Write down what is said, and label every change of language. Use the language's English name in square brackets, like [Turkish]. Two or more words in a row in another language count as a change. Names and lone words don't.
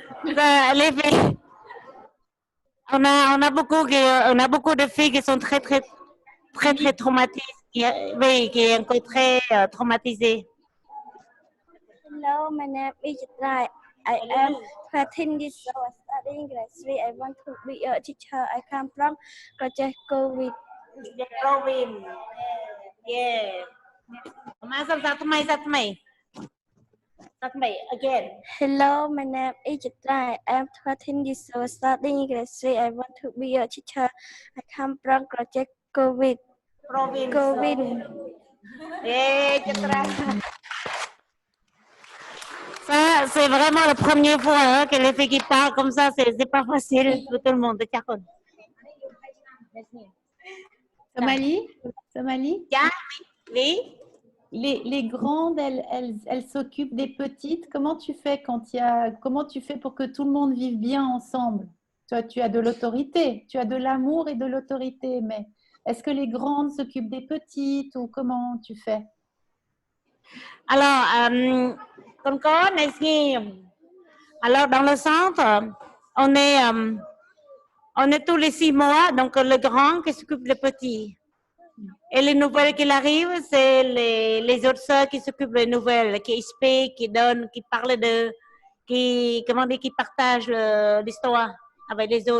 [French] Les filles, on a beaucoup de filles qui sont très traumatisées, qui est encore très traumatisées. [English] Hello, my name is Chitra. I am 13 years old, studying grade 3. I want to be a teacher. I come from Project COVID. Province. Yeah. Again. Hello, my name is Chitra. I am 13 years old, studying grade 3. I want to be a teacher. I come from Project COVID. Province. COVID. Yeah, Chitra. [French] Ça, c'est vraiment la première fois hein, que les filles qui parlent comme ça, c'est pas facile pour tout le monde. Somali, oui. Les grandes, elles s'occupent des petites. Comment tu fais comment tu fais pour que tout le monde vive bien ensemble? Toi, tu as de l'autorité, tu as de l'amour et de l'autorité, mais est-ce que les grandes s'occupent des petites ou comment tu fais? Alors, [Vietnamese] con có này [French] alors dans le centre, on est tous les 6 mois, donc le grand qui s'occupe des petits. Et les nouvelles qui arrivent, c'est les autres sœurs qui s'occupent des nouvelles, qui expliquent, qui donnent, qui parlent qui partagent l'histoire avec les autres.